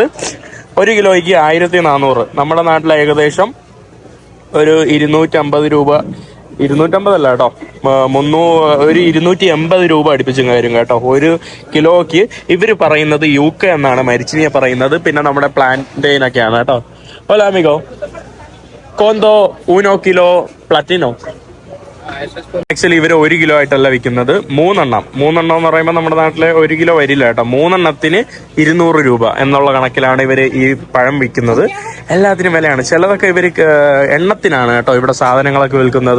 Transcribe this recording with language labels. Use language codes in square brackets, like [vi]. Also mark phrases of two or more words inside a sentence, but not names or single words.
[ml] 1 കിലോയ്ക്ക് 1400. നമ്മുടെ നാട്ടിൽ ഏകദേശം ഒരു 250 രൂപ, 250 അല്ല കേട്ടോ, 280 രൂപ അടുപ്പിച്ചും കാര്യം കേട്ടോ 1 കിലോയ്ക്ക്. ഇവർ പറയുന്നത് UK എന്നാണ് മരിച്ചിനിയെ പറയുന്നത്. പിന്നെ നമ്മുടെ പ്ലാന്റെയിൻ ഒക്കെയാണ് കേട്ടോ. [es] Hola amigo, ¿cuánto 1 kilo platino? [ml] ആക്ച്വലി ഇവർ 1 കിലോ ആയിട്ടല്ല വിൽക്കുന്നത്, 3 എണ്ണം എന്ന് പറയുമ്പോൾ നമ്മുടെ നാട്ടിലെ 1 കിലോ വരില്ല കേട്ടോ. 3 എണ്ണത്തിന് 200 രൂപ എന്നുള്ള കണക്കിലാണ് ഇവർ ഈ പഴം വിൽക്കുന്നത്. എല്ലാത്തിനും വിലയാണ്. ചിലതൊക്കെ ഇവർ എണ്ണത്തിനാണ് കേട്ടോ ഇവിടെ സാധനങ്ങളൊക്കെ വിൽക്കുന്നത്.